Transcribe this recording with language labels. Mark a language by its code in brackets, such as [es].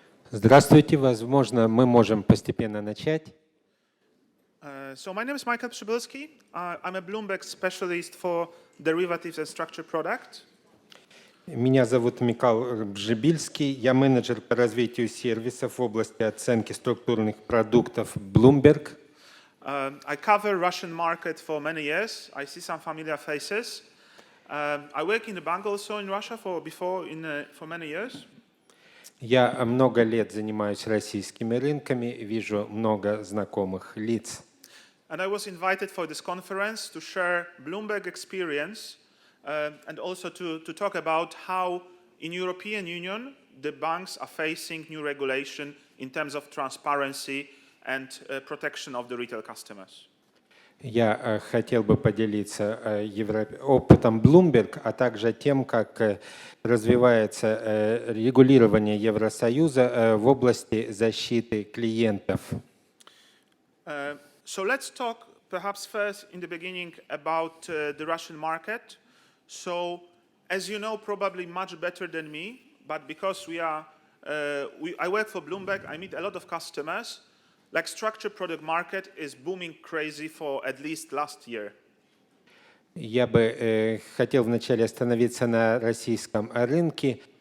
[ru] Здравствуйте, возможно, мы можем постепенно начать. [en] So my name is Mikael Przybylski. I'm a BLOOMBERG specialist for derivatives and structured products. [ru] Меня зовут Микал Пржыбильский, я менеджер по развитию сервисов в области оценки структурных продуктов BLOOMBERG. [en] I cover Russian market for many years. I see some familiar faces. I work in the bank also in Russia for many years. [ru] Я много лет занимаюсь российскими рынками, вижу много знакомых лиц. [en] And I was invited for this conference to share BLOOMBERG experience and also to talk about how in European Union the banks are facing new regulation in terms of transparency and protection of the retail customers. [ru] Я хотел бы поделиться опытом BLOOMBERG, а также тем, как развивается регулирование Евросоюза в области защиты клиентов. [en] So let's talk perhaps first in the beginning about the Russian market. So as you know probably much better than me, but because I work for BLOOMBERG, I meet a lot of customers. Like structured product market is booming crazy for at least last year. [ru] Я бы хотел вначале остановиться на российском рынке.